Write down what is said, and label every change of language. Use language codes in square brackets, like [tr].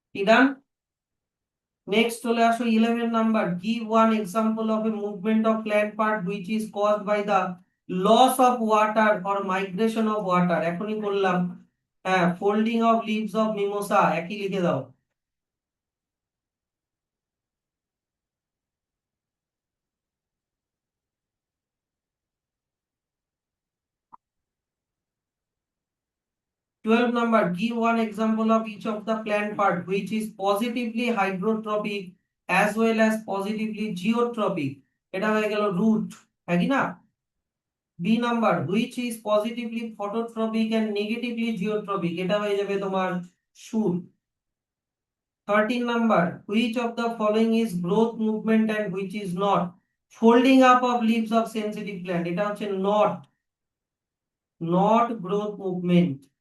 [en] Done? Next [bn] চলে আসো [en] 11 number, give one example of a movement of plant part which is caused by the loss of water or migration of water. [bn] এখনই বললাম, হ্যাঁ, [en] folding of leaves of mimosa, [bn] একই লিখে দাও। [en] Twelve number, give one example of each of the plant part which is positively hydrotropic as well as positively geotropic. [bn] এটা হয়ে গেল root, হ্যাঁ কি না? [en] B number, which is positively phototropic and negatively geotropic. [bn] এটা হয়ে যাবে তোমার shoot. [en] 13 number, which of the following is growth movement and which is not? Folding up of leaves of sensitive plant. [bn] এটা হচ্ছে [en] not growth movement.